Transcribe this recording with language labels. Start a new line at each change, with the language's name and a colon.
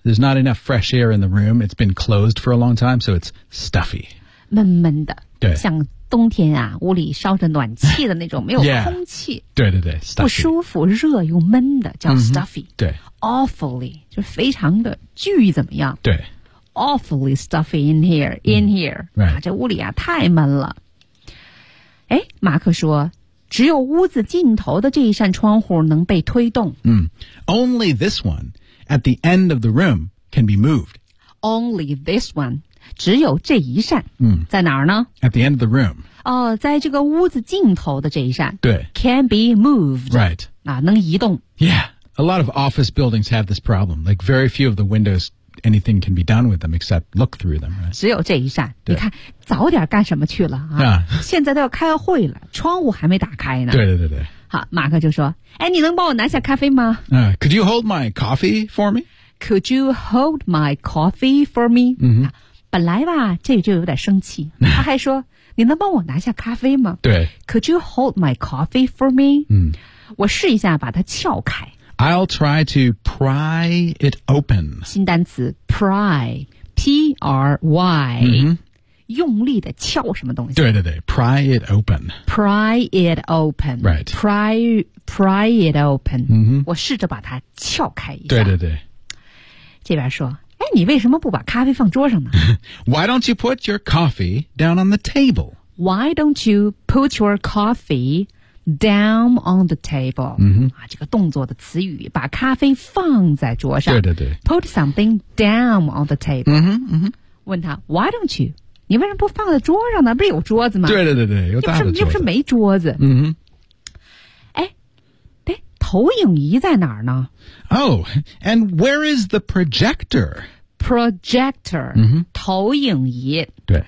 English: There's not enough fresh air in the room. It's been closed for a long time, so it's stuffy.
Chinese: 闷闷的对像冬天啊屋里烧着暖气的那种没有空气
English: yeah,
Chinese: 对对对、
English: stuffy.
Chinese: 不舒服热又闷的叫 stuffy、 mm-hmm, 对 awfully 就非常的巨怎么样对
English: awfully stuffy in here,、mm-hmm, in here、 right.
Chinese: 啊、这屋里啊太闷了哎，马克说，只有屋子尽头的这一扇窗户能被推动。
English: Only this one at the end of the room can be moved. Only this one,
Chinese: 只有这一扇。在哪儿呢？
English: At the end of the room.
Chinese: 哦，在这个屋子尽头的这一扇。对。
English: Can be moved. Right.
Chinese: 啊，能移动。
English: Yeah, a lot of office buildings have this problem. Like very few of the windows... anything can be done with them except look through them, right?
Chinese: 只有这一扇。你看，早点干什么去了啊？
English: Yeah.
Chinese: 现在都要开会了，窗户还没打开呢。对对对对。好，马克就说，哎，你能帮我拿下咖啡吗？
English: Could you hold my coffee for me? Could you hold my coffee for me?、 Mm-hmm.
Chinese: 本来吧，这就有点生气。他还说，你能帮我拿下咖啡吗？对。
English: Could you hold my coffee for me?、
Chinese: 我试一下把它撬开。
English: I'll try to pry it open.
Chinese: 新单词 pry, P-R-Y,、用力的撬什么东西。对对对
English: ,pry it open. Pry it open. Right. Pry it open.、
Chinese: 我试着把它撬开一下。对对对。这边说，哎，你为什么不把咖啡放桌上呢？
English: Why don't you put your coffee down on the table? Why don't you put your coffee... Down on the table、
Chinese: 这个动作的词语把咖啡放在桌上对对对
English: Put something down on the table、
Chinese: 问他
English: Why don't you?
Chinese: 你为什么不放在桌上呢不是有桌子吗对对对对有大的桌子又不是没桌子哎、投影仪在哪儿呢
English: Oh, and where is the projector?
Chinese: Projector、投影仪对